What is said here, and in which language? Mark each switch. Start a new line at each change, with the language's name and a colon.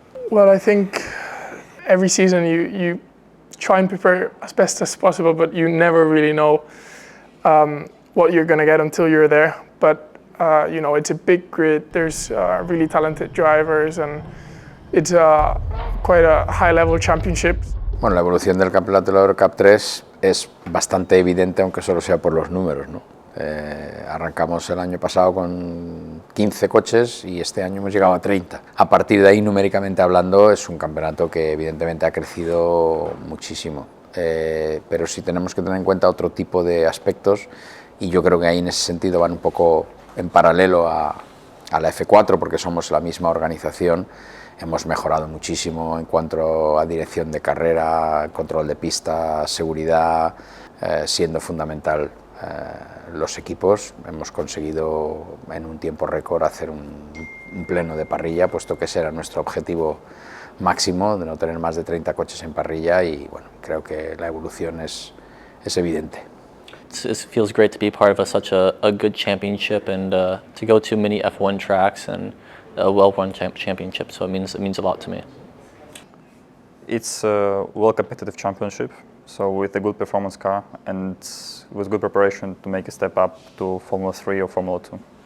English: Well, I think every season you try and prepare as best as possible, but you never really know what you're going to get until you're there. But you know, it's a big grid, there's really talented drivers, and it's quite a high-level championship.
Spanish: Bueno, la evolución del campeonato de la Eurocup-3 es bastante evidente, aunque solo sea por los números, ¿no? Arrancamos el año pasado con 15 coches y este año hemos llegado a 30. A partir de ahí, numéricamente hablando, es un campeonato que evidentemente ha crecido muchísimo. Pero sí tenemos que tener en cuenta otro tipo de aspectos, y yo creo que ahí en ese sentido van un poco en paralelo a la F4, porque somos la misma organización. Hemos mejorado muchísimo en cuanto a dirección de carrera, control de pista, seguridad, siendo fundamental los equipos. Hemos conseguido en un tiempo récord hacer un pleno de parrilla, puesto que ese era nuestro objetivo máximo, de no tener más de 30 coches en parrilla, y bueno, creo que la evolución es evidente.
English: It feels great to be part of such a good championship, and to go to many F1 tracks and a well-run championship, so it means a lot to me. It's a well-competitive championship, so with a good performance car and with good preparation to make a step up to Formula 3 or Formula 2.